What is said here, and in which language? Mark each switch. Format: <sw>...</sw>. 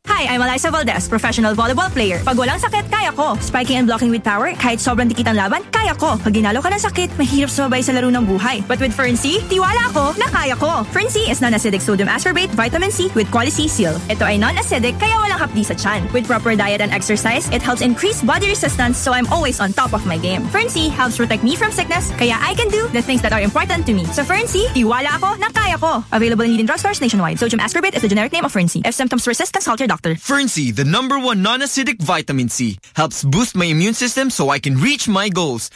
<en>Hi, I'm Eliza Valdez, professional volleyball player.</en> <tl>Pag walang sakit, kaya ko.</tl> <en>Spiking and blocking with power,</en> <tl>kahit sobrang dikit ang laban, kaya ko. Pag ginalo ka ng sakit, mahirap sumabay sa laro ng buhay.</tl> <en>But with Fernsea,</en> <tl>tiwala ako na kaya ko.</tl> <en>Fernsea is non-acidic sodium ascorbate vitamin C with QualiCeal.</en> <tl>Ito ay non-acidic, kaya walang hapdi sa chan.</tl> <en>With proper diet and exercise, it helps increase body resistance so I'm always on top of my game. Fernsea helps protect me from sickness, kaya I can do the things that are important to me. So Fernsea,</en> <tl>tiwala ako na kaya ko.</tl> <en>Available in leading drugstores nationwide. Sodium ascorbate is the generic name of Fernsea. If symptoms persist, consult your doctor. Fernsea, the number one non-acidic vitamin C, helps boost my immune system so I can reach my goals.</en>